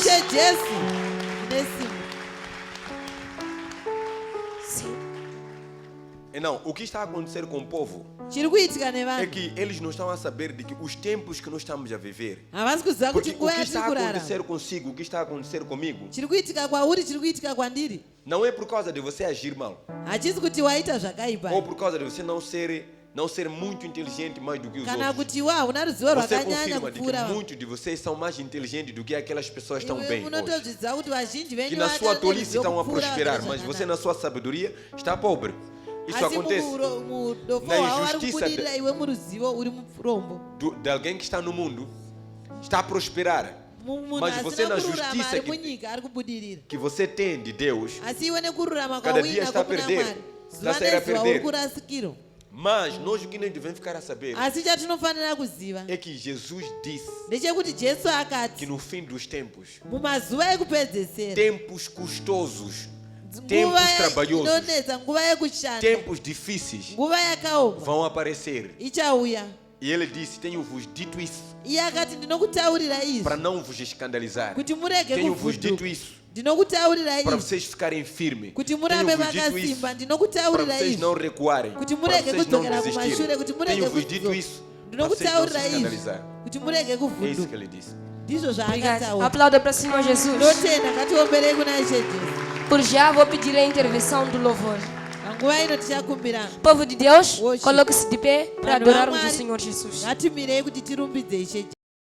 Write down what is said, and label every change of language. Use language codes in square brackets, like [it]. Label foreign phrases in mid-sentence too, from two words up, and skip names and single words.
[sn] jesu nesimba [pt] Sim. E não, o que está a acontecer com o povo [sn] chiri kuitika [pt] é [sn] nevanhu [pt] que eles não estão a saber de que os tempos que nós estamos a viver, [sn] havasi kuziva [pt] porque [sn] kuti [pt] o [sn] nguva [pt] que [sn] yatiri [pt] está a [sn] kurarama [pt] acontecer consigo, o que está a acontecer comigo, [sn] chiri kuitika kwauri chiri kuitika kwandiri [pt] não é por causa de você agir mal, [sn] hachisi kuti waita zvakaipa [pt] ou por causa de você não ser muito inteligente mais do que os [sn] kana [pt] outros. [sn] kuti iwe hauna ruzivo [pt] Você [sn] rwakanyanya [pt] confirma de [sn] kupfuura [pt] que [sn] vanhu [pt] muitos de vocês são mais inteligentes do que aquelas pessoas que estão [sn] iwe [pt] bem hoje. [sn] munotozviziva kuti vazhinji [pt] Que [sn] venyu [pt] na sua tolice [sn] vakaneruzivo [pt] estão a [sn] kupfuura [pt] prosperar, [sn] vagere [pt] mas você [sn] zvakanaka. [pt] na sua sabedoria está pobre. Isso [sn] asi [pt] acontece [sn] mudofo [pt] na [sn] hwavo vari [pt] injustiça [sn] kubudirira iwe muruzivo uri murombo [pt] de alguém que está no mundo, está a prosperar. [sn] munhu [pt] Mas você [sn] asina [pt] na [sn] kururama [pt] justiça [sn] ari [pt] que, [sn] munyika ari kubudirira [pt] que você tem de Deus, [sn] asi iwe nekururama [pt] Cada dia [sn] kwauina [pt] está a [sn] kwakuna [pt] perder. [sn] mwari [pt] Está a [sn] zuva [pt] sair a [sn] nezuva [pt] perder. [sn] uri kurasikirwa [pt] mas nós o que nem devemos ficar a saber [sn] asi chatinofanira kuziva [pt] é que Jesus disse [sn] ndechekuti jesu [pt] que [sn] akati [pt] no fim dos tempos, [sn] mumazuva ekupedzesera [pt] tempos custosos, tempos [sn] nguva [pt] trabalhosos, [sn] inonetsa nguva yekushanda [pt] tempos difíceis [sn] nguva yakaoma [pt] vão aparecer. [sn] ichauya [pt] E ele disse: tenho-vos dito isso [sn] iye akati ndinokutaurira izvi [pt] para não vos escandalizar. [sn] kuti murege [pt] Tenho-vos dito [sn] kuvhunduka [pt] isso [sn] ndinokutaurira [pt] para [sn] izvi [pt] vocês ficarem firmes. [sn] kuti murambe [pt] Tenho-vos dito isso [sn] vakasimba [pt] para [sn] ndinokutaurira [pt] vocês [sn] izvi [pt] não recuarem, [sn] kuti [pt] para [sn] murege [pt] vocês não [sn] kudzokera kumashure [pt] desistirem. [sn] kuti murege [pt] Tenho-vos dito [sn] kudzoka [pt] isso para vocês não se [sn] ndinokutaurira izvi [pt] escandalizar. [sn] kuti murege [pt] É isso que [sn] kuvhunduka [pt] ele disse. [sn] ndizvo [pt] Obrigada. [sn] zvaakataura [pt] Aplauda para o Senhor Jesus. [sn] ndotenda ngatiomberei kuna ishe jesu [pt] Por já vou pedir a intervenção do louvor. [sn] panguva ino tichakumbirana [pt] Povo de Deus, [sn] Worship. [pt] coloque-se de pé para [sn] Vanhu [pt] adorarmos o [sn] vaMwari, [pt] Senhor Jesus. [sn] ngatimirei kuti tirumbidze ishe jesu